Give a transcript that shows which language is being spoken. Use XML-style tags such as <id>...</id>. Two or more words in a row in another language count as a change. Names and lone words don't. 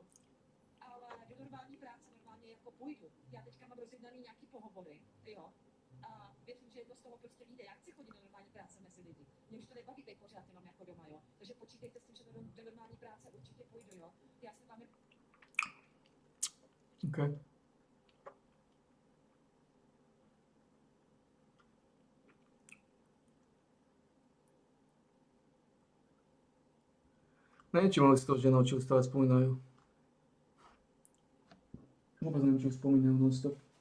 <cs>Ale do normální práce normálně jako půjdu. Já teďka mám rozjednaný nějaký pohovory, jo. A věřím, že jedno z toho prostě vyjde. Já chci chodit do normální práce mezi lidi. Mě už to nebaví být pořád jenom jako doma, jo. Takže počítejte s tím, že do normální práce určitě půjdu, jo. Já jsem vám Okay.</cs> <sk>Neviem, či mali z toho, že naučil stále spomínajú. Vôbec neviem, čo spomínajú non-stop.</sk>